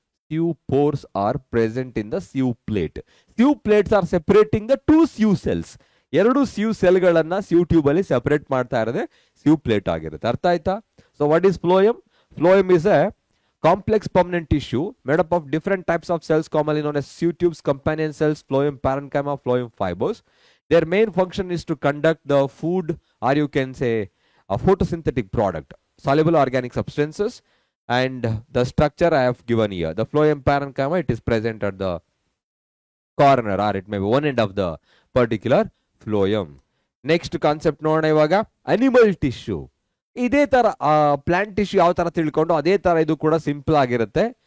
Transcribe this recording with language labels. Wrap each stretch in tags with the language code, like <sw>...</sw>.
<en>Sieve pores are present in the sieve plate. Sieve plates are separating the two sieve cells.</en> <kn>ಎರಡು sieve ಸೆಲ್ಗಳನ್ನ sieve tube ಅಲ್ಲಿ separate ಮಾಡ್ತಾ ಇರೋದೇ sieve plate ಆಗಿರುತ್ತೆ. ಅರ್ಥ ಆಯ್ತಾ?</kn> <en>So what is phloem? Phloem is a complex permanent tissue made up of different types of cells commonly known as sieve tubes, companion cells, phloem parenchyma, phloem fibers. Their main function is to conduct the food, or you can say a photosynthetic product, soluble organic substances, and the structure I have given here. The phloem parenchyma, it is present at the corner, or it may be one end of the particular phloem.</en> <kn>Next concept ನೋಡೋಣ ಇವಾಗ, animal tissue. ಇದೇ ತರ plant tissue ಯಾವ ತರ ತಿಳ್ಕೊಂಡು ಅದೇ ತರ ಇದು ಕೂಡ ಸಿಂಪಲ್ ಆಗಿರುತ್ತೆ.</kn>